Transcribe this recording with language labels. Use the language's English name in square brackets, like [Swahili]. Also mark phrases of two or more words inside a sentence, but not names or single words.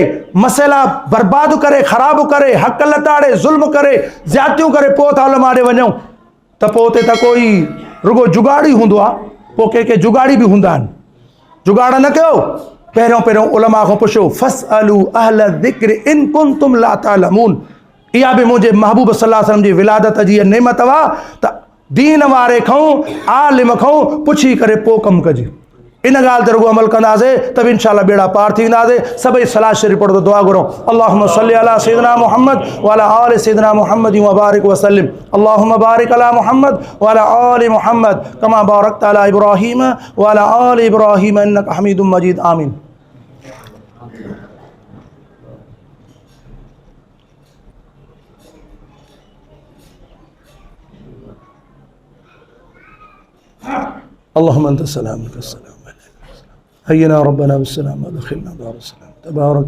[Sindhi] मसइला बर्बाद करे ख़राब करे हक़ लताड़े ज़ुल्म करे ज़्यादतियूं करे पोइ था उलमा ॾे वञूं त पोइ उते त कोई रुगो जुगाड़ी हूंदो आहे पोइ के जुगाड़ी बि हूंदा आहिनि जुगाड़ न कयो पहिरियों उलमा खां पुछो [Arabic] فاسألوا أهل الذكر إن كنتم لا تعلمون [Sindhi] इहा बि मुंहिंजे महबूब [Arabic] صلى الله عليه وسلم [Sindhi] जी विलादत जी नेमत आहे त दीन वारे खां आलिम खां पुछी करे पोइ कमु कजे इन ॻाल्हि ते रुगो अमल कंदासीं त बि इंशाअल्लाह बेड़ा पार थींदासीं सभई सलाह शरीफ़ पढ़ो दुआ घुरो [Arabic] اللهم صل على سيدنا محمد وعلى آل سيدنا محمد وبارك وسلم اللهم بارك على محمد وعلى آل محمد كما باركت على إبراهيم وعلى آل إبراهيم إنك حميد مجيد [Sindhi] आमीन [Arabic] اللهم انت السلام منك السلام حينا ربنا بالسلام ودخلنا دار السلام تبارك